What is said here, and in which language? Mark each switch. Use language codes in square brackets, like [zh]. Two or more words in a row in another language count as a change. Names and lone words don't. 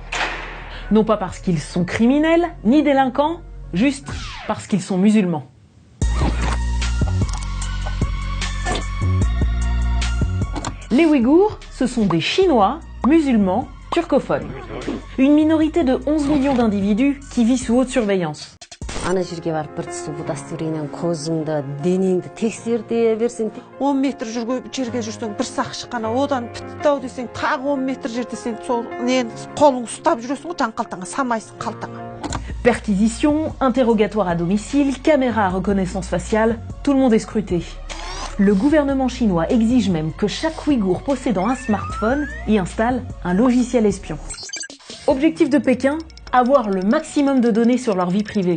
[fr] Non pas parce qu'ils sont criminels, ni délinquants, juste parce qu'ils sont musulmans. Les Ouïghours, ce sont des Chinois, musulmans, turcophones. Une minorité de 11 millions d'individus qui vit sous haute surveillance. [kk] ана жерге барып бір түсі удостоверениең көзіңді денеңді тексерте берсең 10 метр жерге жүрсең бір сақшы қана одан бітті ау десең тағы 10 метр жерде сен сол нені қолың ұстап жүресің ғой жаңқалтаңа салмайсың қалтаңа. [fr] Perquisition, interrogatoire à domicile, caméra à reconnaissance faciale, tout le monde est scruté. Le gouvernement chinois exige même que chaque Ouïghour possédant un smartphone y installe un logiciel espion. Objectif de Pékin, avoir le maximum de données sur leur vie privée.